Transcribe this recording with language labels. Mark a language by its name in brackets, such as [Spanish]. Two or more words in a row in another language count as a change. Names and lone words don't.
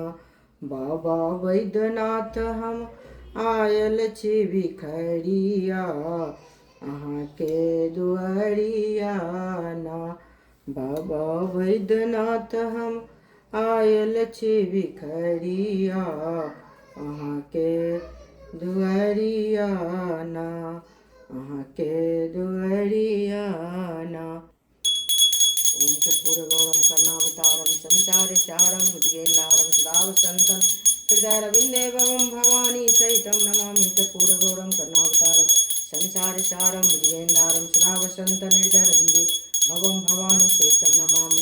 [Maithili] बाबा बैद्यनाथ हम आयल छी बिखरिया अहाँ के दुआरिया ना। बाबा बैद्यनाथ हम आयल छी बिखरिया अहाँ के दुआरिया ना अहाँ के दुआरिया ना। [Sanskrit] ओम कर्पूरगौरम करुणावतारम संसार सारम भुजगेन्द्रहारम सदा वसन्तं हृदयारविन्दे भवं भवानी सहितं नमामि। कर्पूरगौरम करुणावतारम संसार सारम भुजगेन्द्रहारम सदा वसन्तं हृदयारविन्दे भवं भवानी सहितं नमामि।